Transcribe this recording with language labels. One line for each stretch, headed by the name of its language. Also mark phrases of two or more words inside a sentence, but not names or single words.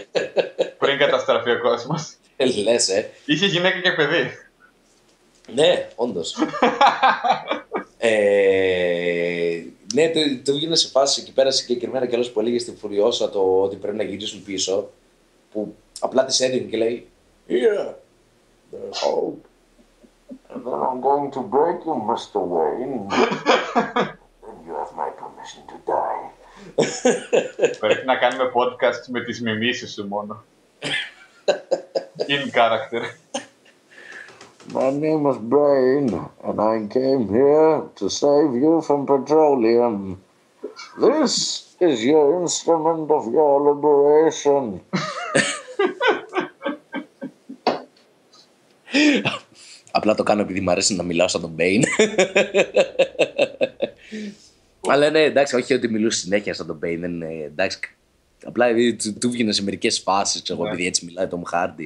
Greek: Πριν καταστραφεί ο κόσμος. Λες, Είχε γυναίκα και παιδί. Ναι, όντως. Ναι, το βγήκε σε φάση εκεί πέρα συγκεκριμένα κιόλας που έλεγε στην Φουριόσα το ότι πρέπει να γυρίσουν πίσω. Που απλά της έδινε και λέει
English: Here, there's hope. And then I'm going to break you, Mr. Wayne. Then you have my permission to die.
Greek: Πρέπει να κάνουμε podcast με τις μιμήσεις σου μόνο.
English: In character. My name is Brain, and I came here to save you from petroleum. This is your instrument of your liberation.
Greek: Απλά το κάνω επειδή μου αρέσει να μιλάω σαν τον Bane. Αλλά ναι, εντάξει, όχι ότι μιλούσε συνέχεια σαν τον Bane, εντάξει. Απλά του βγαινε σε μερικές φάσεις, ξέρω, επειδή έτσι μιλάει τον Hardy.